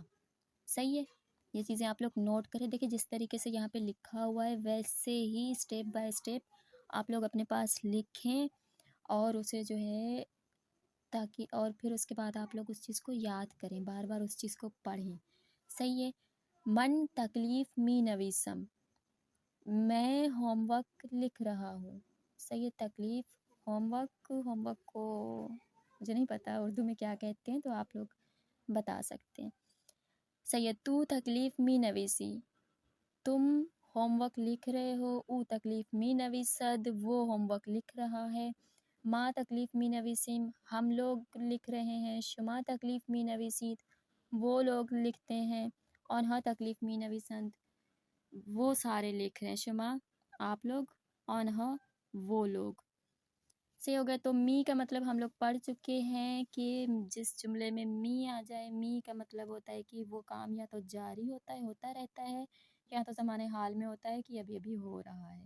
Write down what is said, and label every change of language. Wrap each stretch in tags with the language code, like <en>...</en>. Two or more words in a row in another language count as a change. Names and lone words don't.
<ur>صحیح ہے, یہ چیزیں آپ لوگ نوٹ کریں. دیکھیں جس طریقے سے یہاں پہ لکھا ہوا ہے ویسے ہی</ur> <en>step by step</en> <ur>آپ لوگ اپنے پاس لکھیں, اور اسے جو ہے تاکہ, اور پھر اس کے بعد آپ لوگ اس چیز کو یاد کریں, بار بار اس چیز کو پڑھیں. صحیح ہے.</ur> <fa>من تکلیف می نویسم,</fa> <ur>میں</ur> <en>homework</en> <ur>لکھ رہا ہوں. صحیح ہے. تکلیف,</ur> <en>homework</en> <ur>کو مجھے نہیں پتا اردو میں کیا کہتے ہیں, تو آپ لوگ بتا سکتے ہیں. صحیح ہے.</ur> <fa>تو تکلیف می نویسی,</fa> <ur>تم</ur> <en>homework</en> <ur>لکھ رہے ہو.</ur> <fa>او تکلیف می نویسد,</fa> <ur>وہ</ur> <en>homework</en> <ur>لکھ رہا ہے.</ur> <fa>ما تکلیف می نویسیم,</fa> <ur>ہم لوگ لکھ رہے ہیں.</ur> <fa>شما تکلیف می نویسید,</fa> <ur>وہ لوگ لکھتے ہیں.</ur> <fa>آنها تکلیف می نویسند,</fa> <ur>وہ سارے لکھ رہے ہیں، شما آپ لوگ، آنہا وہ لوگ. صحیح ہو گیا. تو می کا مطلب ہم لوگ پڑھ چکے ہیں کہ جس جملے میں می آ جائے، می کا مطلب ہوتا ہے کہ وہ کام یا تو جاری ہوتا ہے، ہوتا رہتا ہے، یا تو زمانے حال میں ہوتا ہے کہ ابھی ابھی ہو رہا ہے.</ur>